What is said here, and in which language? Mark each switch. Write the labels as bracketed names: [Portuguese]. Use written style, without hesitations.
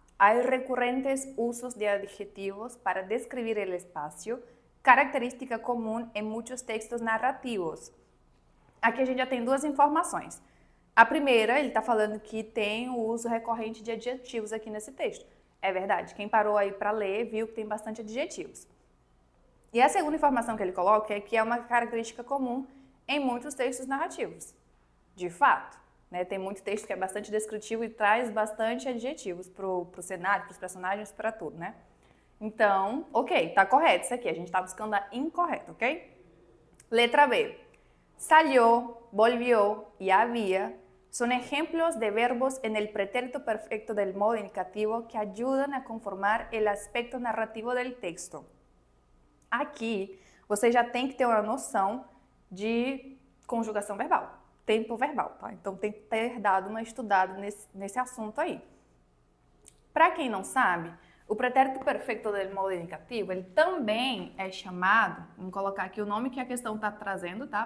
[Spanish] Hay recurrentes usos de adjetivos para describir el espacio, característica común en muchos textos narrativos. [Portuguese] Aqui a gente já tem duas informações. A primeira, ele está falando que tem o uso recorrente de adjetivos aqui nesse texto. É verdade, quem parou aí para ler viu que tem bastante adjetivos. E a segunda informação que ele coloca é que é uma característica comum em muitos textos narrativos. De fato, né, tem muito texto que é bastante descritivo e traz bastante adjetivos para o cenário, para os personagens, para tudo, né? Então, ok, tá correto isso aqui, a gente está buscando a incorreta, ok? Letra B. [Spanish] Salió, volvió y había son ejemplos de verbos en el pretérito perfecto del modo indicativo que ayudan a conformar el aspecto narrativo del texto. [Portuguese] Aqui, você já tem que ter uma noção de conjugação verbal, tempo verbal, tá? Então, tem que ter dado uma estudada nesse assunto aí. Para quem não sabe, o pretérito perfeito [Spanish] del modo indicativo, [Portuguese] ele também é chamado, vamos colocar aqui o nome que a questão está trazendo, tá?